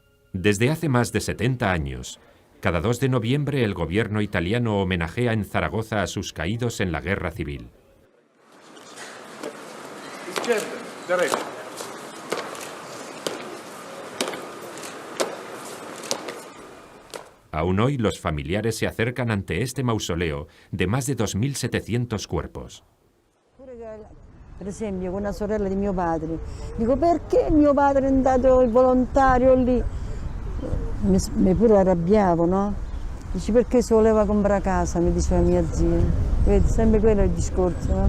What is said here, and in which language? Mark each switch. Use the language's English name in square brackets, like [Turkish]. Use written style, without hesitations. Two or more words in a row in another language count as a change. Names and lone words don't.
[Spanish] Desde hace más de 70 años, cada 2 de noviembre el gobierno italiano homenajea en Zaragoza a sus caídos en la guerra civil. Izquierda, derecha. Aún hoy los familiares se acercan ante este mausoleo de más de 2.700 cuerpos. [Italian] Per esempio, con una sorella di mio padre, dico perché mio padre è andato volontario lì? Mi pure arrabbiavo, no? Dici perché si voleva comprare casa, mi diceva mia zia. Vedi, sempre quello è il discorso, no?